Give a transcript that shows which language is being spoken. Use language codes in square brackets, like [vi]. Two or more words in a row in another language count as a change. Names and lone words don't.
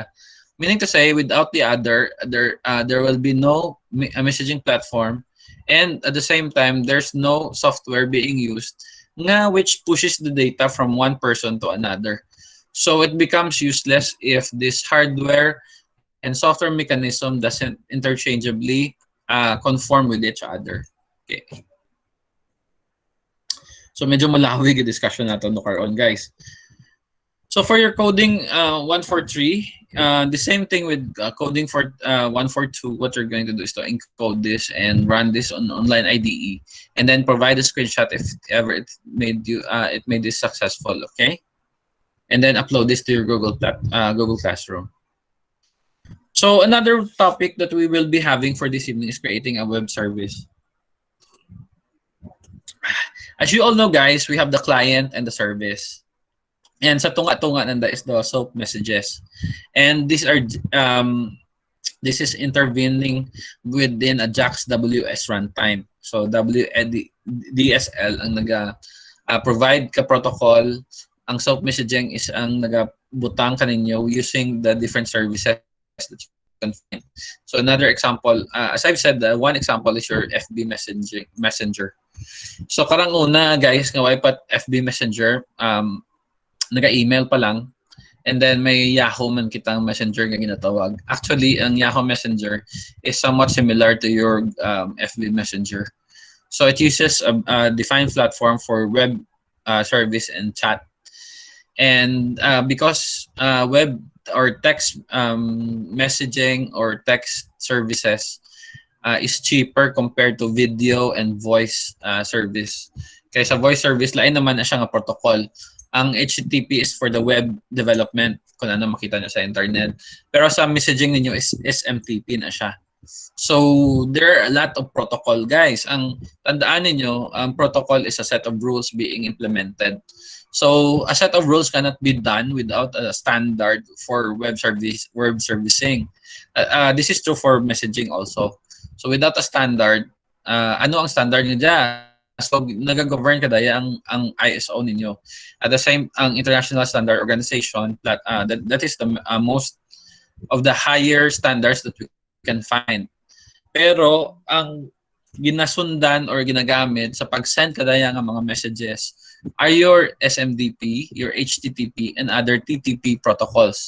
[en] Meaning to say, without the other, there will be no messaging platform, and at the same time, there's no software being used which pushes the data from one person to another. So it becomes useless if this hardware and software mechanism doesn't interchangeably conform with each other. [hil] Okay. So medyo malawig yung discussion natin no karon, guys. [en] So for your coding 143, the same thing with coding for 142. What you're going to do is to encode this and run this on online IDE, and then provide a screenshot if ever it made this successful. Okay, and then upload this to your Google Classroom. So another topic that we will be having for this evening is creating a web service. As you all know, guys, we have the client and the service. [hil] And sa tunga-tunga nanda [en] is the SOAP messages. And these are this is intervening within a JAX WS runtime. [hil] So DSL ang provide ka protocol. [en] Ang SOAP messaging is [hil] ang butang kaninyo [en] using the different services that you can find. So another example, as I've said, one example is your FB Messenger. [hil] So karang una, guys, nga wipat FB Messenger, naga-email pa lang, [en] and then [hil] may Yahoo man kitang Messenger nga ginatawag. [en] Actually, ang Yahoo Messenger is somewhat similar to your FB Messenger. So it uses a defined platform for web service and chat. And because web or text messaging or text services is cheaper compared to video and voice service. [hil] Kaya sa [en] voice service, [hil] lain naman na siya nga protocol. [en] Ang HTTP is for the web development, [hil] kung ano makita nyo sa internet. Pero sa messaging ninyo is SMTP na siya. [en] So there are a lot of protocol, guys. [hil] Ang tandaan niyo, ang [en] protocol is a set of rules being implemented. So a set of rules cannot be done without a standard for web servicing. This is true for messaging also. So without a standard, [tl] ano ang standard niyo dyan? [hil] So nag-govern kada ang ISO ninyo. [en] At the same, ang International Standard Organization that is the most of the higher standards that we can find. [hil] Pero ang ginasundan or ginagamit sa pag-send kadaya nga mga messages [en] are your SMDP, your HTTP, and other TTP protocols.